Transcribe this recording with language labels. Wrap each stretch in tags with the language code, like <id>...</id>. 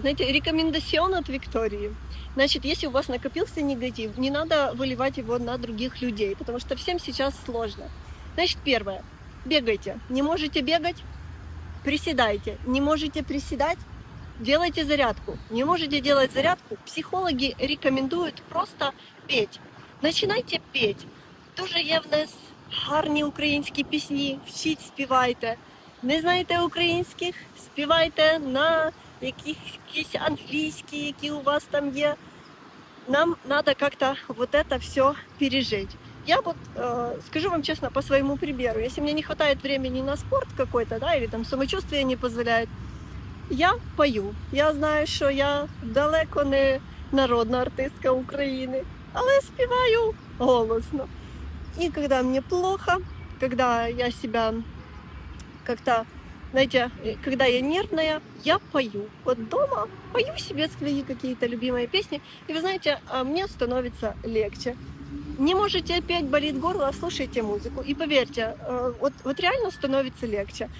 <ru>Знаете, рекомендацион от Виктории. Значит, если у вас накопился негатив, не надо выливать его на других людей, потому что всем сейчас сложно. Значит, первое. Бегайте. Не можете бегать? Приседайте. Не можете приседать? Делайте зарядку. Не можете делать зарядку? Психологи рекомендуют просто петь. Начинайте петь.</ru> <uk>Дуже є в нас гарні українські пісні. Вчіть, співайте. Не знаєте українських? Співайте на якісь англійські, які у вас там є.</uk> <ru>Нам надо как-то вот это все пережить. Я вот скажу вам честно, по своему примеру, если мне не хватает времени на спорт какой-то, да, или там самочувствие не позволяет, я пою.</ru> <uk>Я знаю, що я далеко не народна артистка України, але співаю голосно.</uk> <ru>И когда мне плохо, когда я себя как-то, знаете, когда я нервная, я пою. Вот дома пою себе свои какие-то любимые песни, и вы знаете, мне становится легче. Не можете опять болит горло, слушайте музыку. И поверьте, вот реально становится легче.</ru>